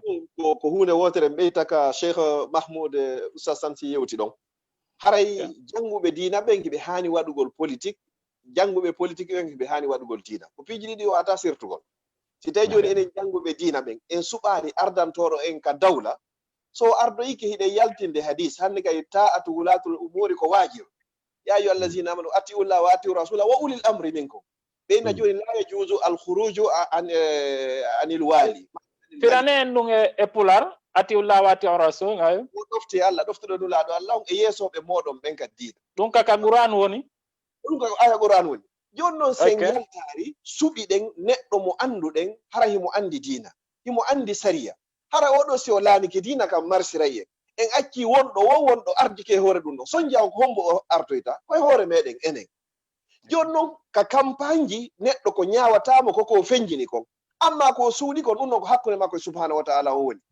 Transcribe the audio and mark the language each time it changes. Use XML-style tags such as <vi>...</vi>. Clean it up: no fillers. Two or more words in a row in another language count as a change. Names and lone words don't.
<ff>ko hunde wotere ɓeyta ka Cheikh Mahmoud Oustaz Sansi yewti ɗon haray jannguɓe diina ɓen kiɓe haani waɗugol politique jannguɓe politique ɓen kiɓe haani waɗugol diina ko piiji ɗiɗi o ata sirtugol si tawi joni enen jannguɓe diina ɓen en suɓaani ardantoɗo en ka dawla so ardo ikke hiɗen yaltinde hadis hannde kay</ff> <ar>طاعة ولاة الأمور</ar> <ff>ko waajir</ff> <ar>يا أيها الذين آمنوا أطيعوا الله وأطيعوا الرسول وأولي الأمر منكم</ar> <ff>ɓeyna joni</ff> <ar>لا يجوز الخروج عن الوالي</ar> <ff>firane en ɗum e pular</ff> <ar>أطيعوا الله وأطيعوا الرسول</ar> <ff>ngayo o ɗofte Allah ɗoftuɗo nulaɗo Allah on e yeesoɓe moɗon ɓen kadi diina ɗum kaka Qur'an woni ɗum kaka aya Qur'an woni joni noon sen yaltari suɓiɗen neɗɗo mo annduɗen hara himo andi diina himo andi sariya hara oɗo si o laamike diina kam marsiray en acci wonɗo ardike hoore ɗum ɗo son jaw ko hombo o artoyta koye hoore meɗen enen joni noon ka campagne ji neɗɗo ko ñawatamo koko feñjini kon amma ko suuɗi kon ɗum noon ko hakkude makko e</ff> <ar>سبحانه وتعالى</ar> <ff>o woni</ff>